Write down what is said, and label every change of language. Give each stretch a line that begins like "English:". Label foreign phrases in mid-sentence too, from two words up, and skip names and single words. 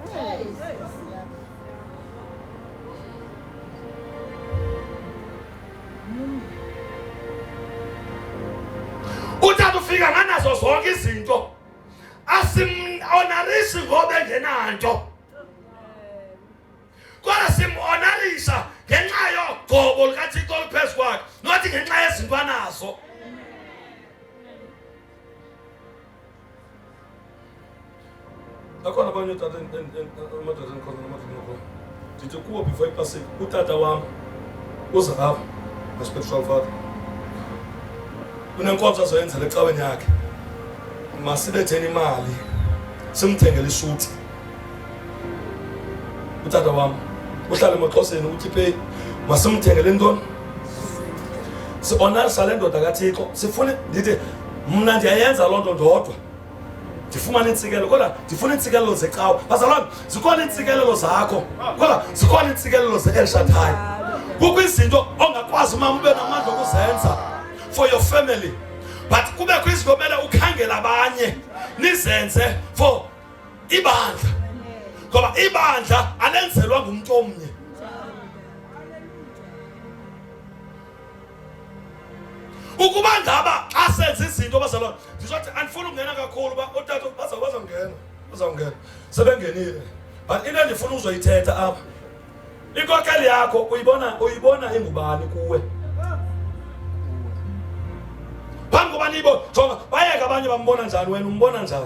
Xhosa: Utata ufika nganazo zonke izinto asim-honorishi ngoba engenanto kodwa sim-honorisha ngenxa yogobo likaThixo oluphezu kwakhe nothi ngenxa yezinto anazo. Akhona abanye utata amadoda endikhona namadodana ndithi kuwo before ipasika utata wam uZarava
English: my spiritual father
Xhosa: unenkonzo azoyenzela ecaweni yakhe masibetheni imali simthengele isuti. Utata wam uhlala emaXhoseni uthi pay masimthengele ntoni si-honorisa le ndoda kaThixo sifune ndithi mna ndiyayenza loo nto ndodwa ndifumane intsikelelo kodwa ndifuna iintsikelelo zecawa bazalwane zikhona iintsikelelo zakho kodwa zikhona iintsikelelo ze-El Shaddai. Kukho izinto ongakwazi mama ube namandla okuzenza
English: for your family
Xhosa: but kubekho izinto kumele ukhangele abanye nizenze for ibandla ngoba ibandla alenzelwa ngumntu omnye. Ukuba ngaba xa senza izinto bazalwane ndizothi andifuna ukungena kakhulu uba otata bazawungena sebengenile but into endifuna uzoyithetha apha inkokeli yakho uyibona ingubani kuwe phambi koba nibo jonga bayeka abanye bambona njani wena umbona njani.